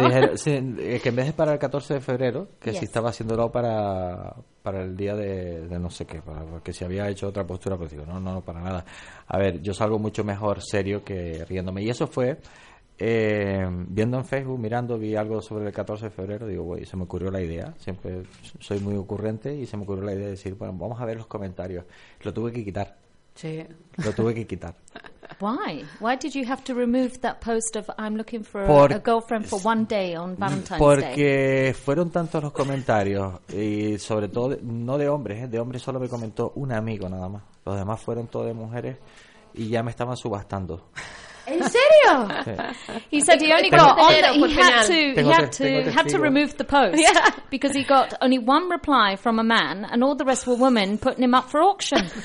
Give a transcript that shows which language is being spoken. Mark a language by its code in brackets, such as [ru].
[es] Me dijeron, sí, que en vez de para el 14 de febrero, que yes. Si estaba haciéndolo para el día de no sé qué, porque si había hecho otra postura, pues digo, no, para nada. A ver, yo salgo mucho mejor serio que riéndome. Y eso fue, viendo en Facebook, mirando, vi algo sobre el 14 de febrero, digo, güey, se me ocurrió la idea. Siempre soy muy ocurrente y se me ocurrió la idea de decir, bueno, vamos a ver los comentarios. Lo tuve que quitar. Sí. Lo tuve que quitar. [en] Why did you have to remove that post of I'm looking for a girlfriend for one day on Valentine's Day? [es] Porque fueron tantos los comentarios, y sobre todo no de hombres, de hombres solo me comentó un amigo nada más. Los demás fueron todos de mujeres y ya me estaban subastando. ¿En serio? Sí. [en] He said he only got on the, he had to remove the post because he got only one reply from a man and all the rest were women putting him up for auction.